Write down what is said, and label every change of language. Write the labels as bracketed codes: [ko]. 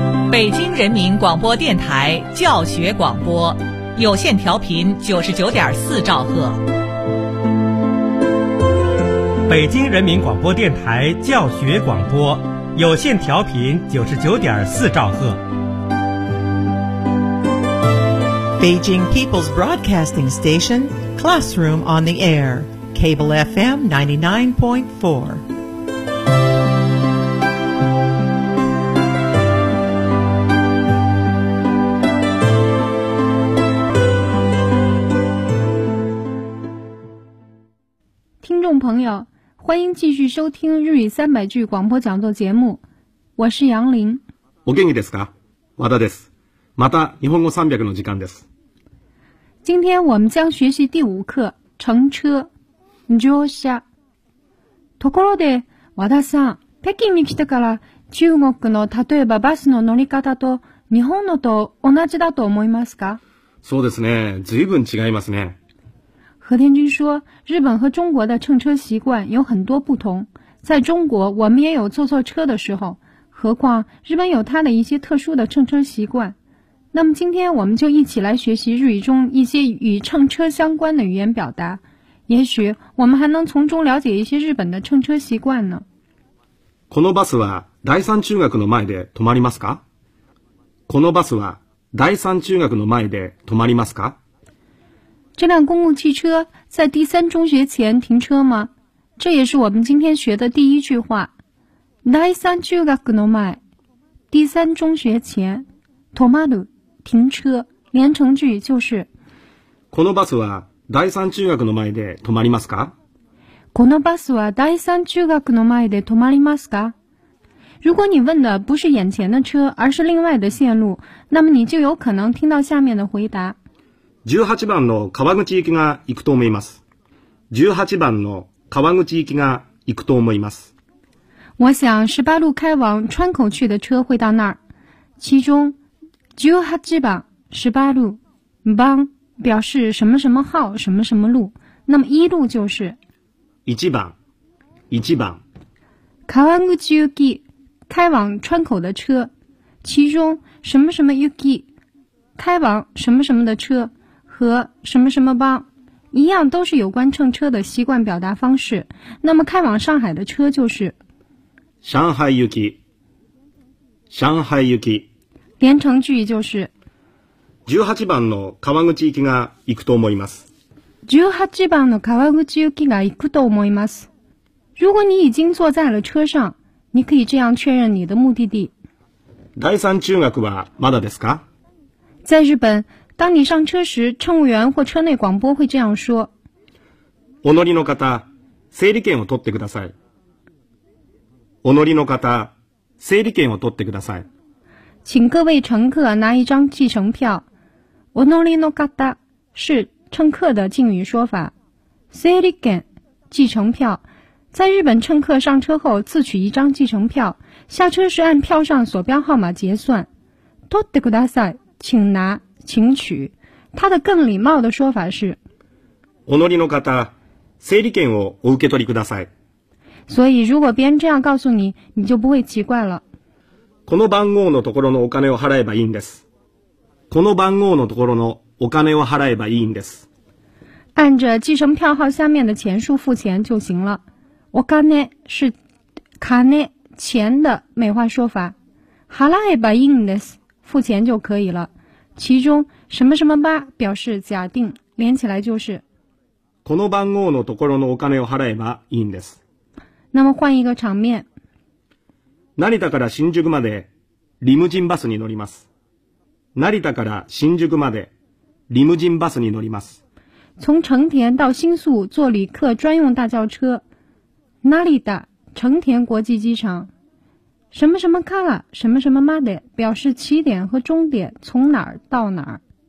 [zh] 北京人民广播电台教学广播，有线调频99.4兆赫。北京人民广播电台教学广播，有线调频99.4兆赫。 [en] Beijing People's Broadcasting Station, Classroom on the Air, Cable FM 99.4. [zh] 朋友，欢迎继续收听日语三百句广播讲座节目，我是杨林。 [ja] お元気ですか？和田です。また日本語三百の時間です。 [zh] 今天我们将学习第五课乘车。 [ja] 乗車。ところで、和田さん、北京に来てから中国の例えばバスの乗り方と日本のと同じだと思いますか？そうですね。随分違いますね。 [zh] 何天君说，日本和中国的乘车习惯有很多不同。在中国，我们也有坐错车的时候，何况日本有它的一些特殊的乘车习惯。那么今天我们就一起来学习日语中一些与乘车相关的语言表达，也许我们还能从中了解一些日本的乘车习惯呢。 [ja] このバスは第三中学の前で止まりますか？このバスは第三中学の前で止まりますか？ [zh] 这辆公共汽车在第三中学前停车吗？这也是我们今天学的第一句话。 [ja] 第三中学の前， [zh] 第三中学前， [ja] 止まる， [zh] 停车。连成句就是。 [ja] このバスは第三中学の前で止まりますか？このバスは第三中学の前で止まりますか？ [zh] 如果你问的不是眼前的车，而是另外的线路，那么你就有可能听到下面的回答。 [ja] 18番の川口行きが行くと思います。18番の川口行きが行くと思います。 [zh] 我想18路开往川口去的车会到那儿。其中18番、18路、番表示什么什么号、什么什么路。那么一路就是。 [ja] 1番、1番。川口行き、 [zh] 开往川口的车。其中什么什么行き、开往什么什么的车。和什么什么帮一样，都是有关乘车的习惯表达方式。那么开往上海的车就是 [ja] 上海行き，上海行き。 [zh] 连成句就是 [ja] 18番の川口行きが行くと思います。 18番の川口行きが行くと思います。 [zh] 如果你已经坐在了车上，你可以这样确认你的目的地。 [ja] 第三中学はまだですか？ [zh] 在日本，当你上车时，乘务员或车内广播会这样说。 [ja] お乗りの方、整理券を取ってください。お乗りの方、整理券を取ってください。 [zh] 请各位乘客拿一张计程票。 [ja] お乗りの方 [zh] 是乘客的敬语说法。 [ja] 整理券、 [zh] 计程票。在日本，乘客上车后自取一张计程票，下车时按票上所标号码结算。 [ja] 取ってください， [zh] 请拿。请取，它的更礼貌的说法是 [ja] お乗りの方、整理券をお受け取りください。 [zh] 所以如果别人这样告诉你，你就不会奇怪了。 [ja] この番号のところのお金を払えばいいんです。この番号のところのお金を払えばいいんです。 [zh] 按着计程票号下面的钱数付钱就行了。 [ja] お金 [zh] 是金、钱的美化说法。 [ja] 払えばいいんです、 [zh] 付钱就可以了。其中什么什么吧表示假定，连起来就是 [ja] この番号のところのお金を払えばいいんです。 [zh] 那么换一个场面。 [ja] 成田から新宿までリムジンバスに乗ります。成田から新宿までリムジンバスに乗ります。 [zh] 从成田到新宿坐旅客专用大轿车。成田、成田国际机场。什么什么卡拉，什么什么马的，表示起点和终点，从哪儿到哪儿。